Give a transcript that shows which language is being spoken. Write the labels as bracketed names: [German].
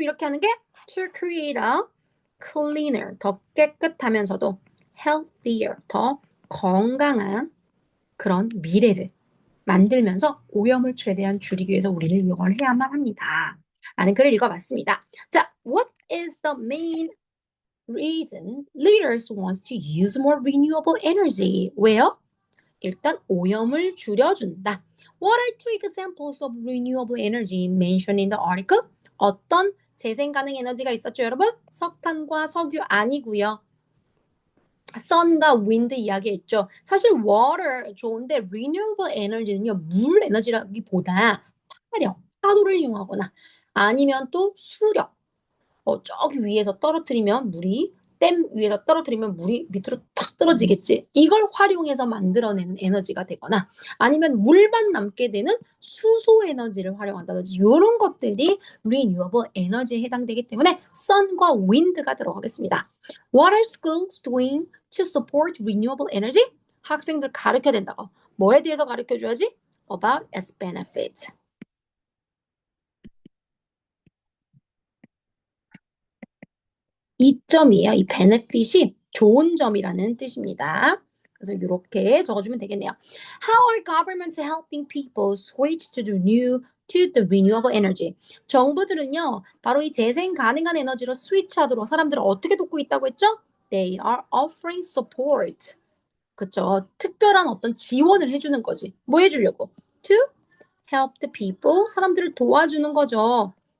[Korean] 이렇게 하는 게 [English] to create a cleaner, [Korean] 더 깨끗하면서도 healthier, 더 건강한 그런 미래를 만들면서 오염을 최대한 줄이기 위해서 우리는 이걸 해야만 합니다. 라는 글을 읽어봤습니다. [English] 자, what is the main reason leaders want to use more renewable energy? [Korean] 왜요? 일단 오염을 줄여준다. [English] What are two examples of renewable energy mentioned in the article? [Korean] 어떤 재생 가능 에너지가 있었죠, 여러분? 석탄과 석유 아니고요. sun과 wind 이야기했죠. 사실 water 좋은데 renewable energy는요, 물 에너지라기보다 화력, 파도를 이용하거나 아니면 또 수력, 저기 위에서 떨어뜨리면 물이 댐 위에서 떨어뜨리면 물이 밑으로 탁 떨어지겠지. 이걸 활용해서 만들어낸 에너지가 되거나 아니면 물만 남게 되는 수소 에너지를 활용한다든지 이런 것들이 renewable 에너지에 해당되기 때문에 sun과 wind가 들어가겠습니다. [English] What are schools doing to support renewable energy? [Korean] 학생들 가르쳐야 된다고. 뭐에 대해서 가르쳐줘야지? [English] About its benefit. [Korean] 이점이에요. 이 benefit이 좋은 점이라는 뜻입니다. 그래서 이렇게 적어주면 되겠네요. [English] How are governments helping people switch to the renewable energy? [Korean] 정부들은요, 바로 이 재생 가능한 에너지로 스위치하도록 사람들을 어떻게 돕고 있다고 했죠? [English] They are offering support. [Korean] 그쵸? 특별한 어떤 지원을 해주는 거지. 뭐 해주려고? [English] To help the people. [Korean] 사람들을 도와주는 거죠.